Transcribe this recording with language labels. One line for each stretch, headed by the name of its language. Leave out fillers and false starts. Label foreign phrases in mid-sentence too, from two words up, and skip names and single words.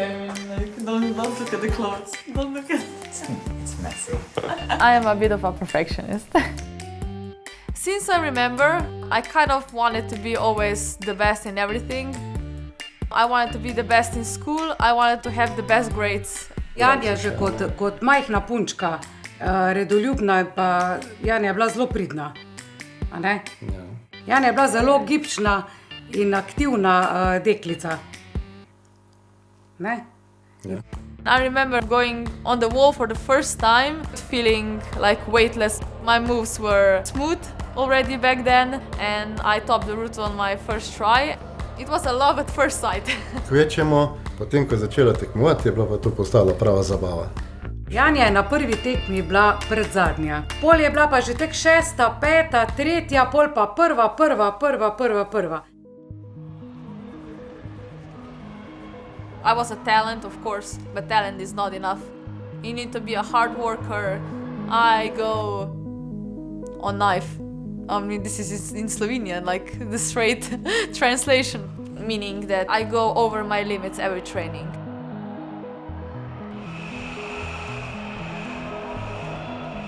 English: I mean, like, don't look at the clothes. Don't look at it. It's messy. I am a bit of a perfectionist. Since I remember, I kind of wanted to be always the best in everything. I wanted to be the best in school. I wanted to have the best grades.
Slovenian: Janja že kot majhna punčka, redoljubna, pa Janja je bila zelo pridna. A ne? Janja je bila zelo gibčna in aktivna deklica. Ne?
English: Yeah. I remember going on the wall for the first time, feeling like weightless. My moves were smooth already back then, and I topped the route on my first try. It was a love at first sight.
Slovenian: Kvečemo, potem ko je začela tekmovati, je bila pa to postala prava zabava. Janja je na prvi tekmi bila predzadnja. Pol je bila pa že tek 6., 5., 3., pol pa prva.
English: I was a talent, of course, but talent is not enough. You need to be a hard worker. I go on knife. I mean, this is in Slovenian, like the straight translation, meaning that I go over my limits every training.